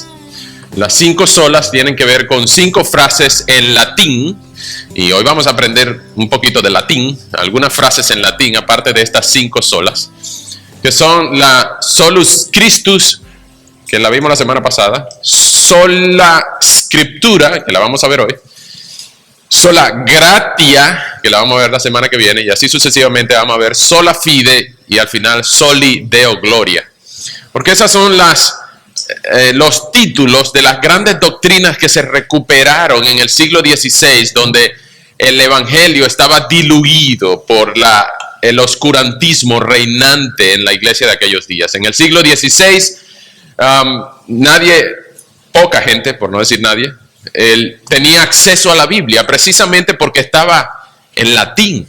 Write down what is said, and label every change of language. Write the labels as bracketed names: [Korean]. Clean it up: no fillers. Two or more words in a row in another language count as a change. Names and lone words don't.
[Spanish] Las 5 solas tienen que ver con 5 frases en latín, y hoy vamos a aprender un poquito de latín, algunas frases en latín aparte de estas 5 solas, que son la [Latin] solus Christus, [Spanish] que la vimos la semana pasada, [Latin] sola scriptura, [Spanish] que la vamos a ver hoy, [Latin] sola gratia, [Spanish] que la vamos a ver la semana que viene, y así sucesivamente vamos a ver [Latin] sola fide, [Spanish] y al final [Latin] soli deo gloria. [Spanish] Porque esas son los títulos de las grandes doctrinas que se recuperaron en el siglo XVI, donde el evangelio estaba diluido por el oscurantismo reinante en la iglesia de aquellos días. En el siglo XVI, poca gente, por no decir nadie, tenía acceso a la Biblia, precisamente porque estaba en latín.